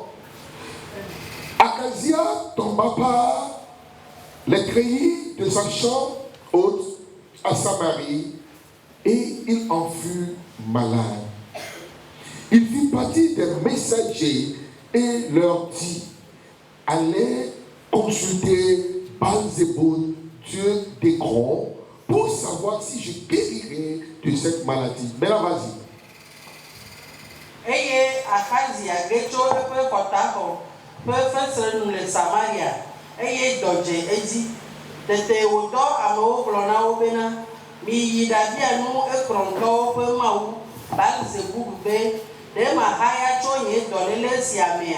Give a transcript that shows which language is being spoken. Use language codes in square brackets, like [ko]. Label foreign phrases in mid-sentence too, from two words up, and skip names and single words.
[fr] Akazia tomba par les treillis de sa chambre haute à Samarie et il en fut malade. Il fit partie des messagers et leur dit: allez consulter Baal-Zéboun, dieu d'Écron, pour savoir si je guérirai de cette maladie. Maintenant, vas-y. [ee] Eye Akazia getso eƒe kɔtaxɔ ƒe fesrenu le Samaria eye dɔdze edzi. Tete wòdɔ amewo gblɔ na wo bena miyi ɖabia nu ekplɔtɔwo ƒe mawu Baal-Zebub be ɖe mahaya tso nye dɔléle sia mea.